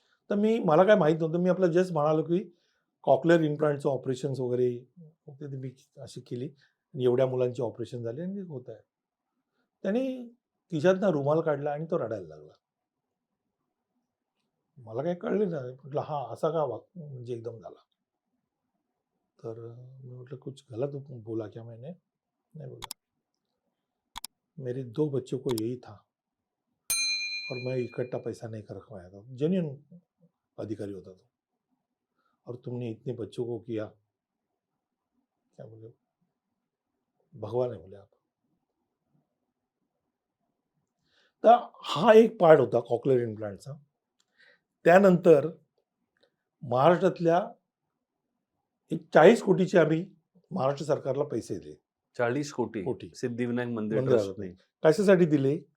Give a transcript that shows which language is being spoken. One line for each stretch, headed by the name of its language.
Marathi: तर मला काय माहीत नव्हतं. मी आपलं जस्ट म्हणालो की कॉक्लिअर इम्प्लांटचं ऑपरेशन्स वगैरे होते, ते मी अशी केली आणि एवढ्या मुलांची ऑपरेशन झाली आणि होत आहे. त्याने खिशातनं रुमाल काढला आणि तो रडायला लागला. मला काही कळलं नाही. म्हटलं हा असा का म्हणजे एकदम झाला. तर मी म्हटलं
Hindi: कुछ गलत बोला क्या मैंने? नहीं बोला. मेरे 2 बच्चों को यही था और मैं इकट्ठा पैसा नहीं कर पाया था.
Marathi: जेन्युइन अधिकारी होता तो.
Hindi: और तुमने इतने बच्चों को किया, क्या बोले, भगवान है बोले आप.
Marathi: तर हा एक पार्ट होता कॉक्लिअर इम्प्लांटचा. त्यानंतर महाराष्ट्रातल्या एक 40 कोटीचे आम्ही महाराष्ट्र सरकारला पैसे दिले. 40 कोटी सिद्धिविनायक मंदिर ट्रस्टने. कशासाठी दिले?